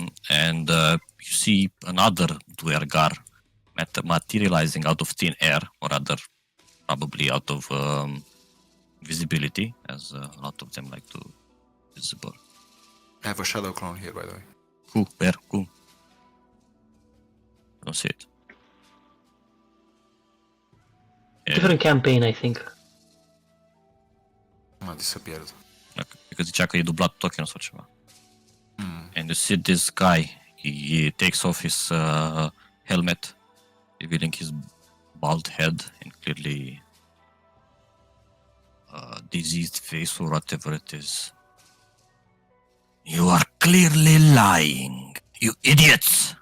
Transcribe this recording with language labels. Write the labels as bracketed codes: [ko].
[en] And you see another Dwergar materializing out of thin air, or rather, probably out of visibility, as a lot of them like to visible. I have a shadow clone here, by the way. Where? Who? I don't see it. Different campaign, I think. Disappeared. [ro] Că zicea că e dublat token sau ceva. [en] And you see this guy, he takes off his helmet, revealing his bald head and clearly diseased face or whatever it is. You are clearly lying, you idiots!